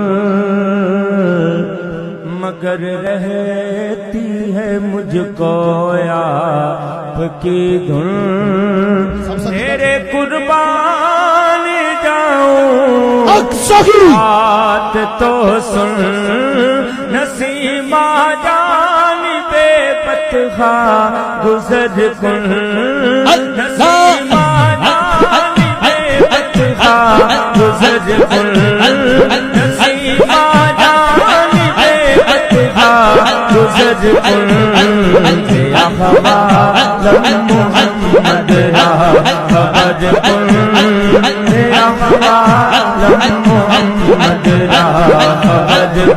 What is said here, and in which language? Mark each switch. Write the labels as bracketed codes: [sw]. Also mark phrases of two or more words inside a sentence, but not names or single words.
[ur] مگر رہتی ہے مجھ کو آپ کی دھن، تیرے قربان جاؤں بات تو سن، [fa] نسیمہ جان بے بدخواہ گزر کن، نسیمہ جان بے بدخواہ گزر کن، نسیمہ جان بے بدخواہ گزر کن، یا حوالہ محمد را خبر کن، یا حوالہ محمد را خبر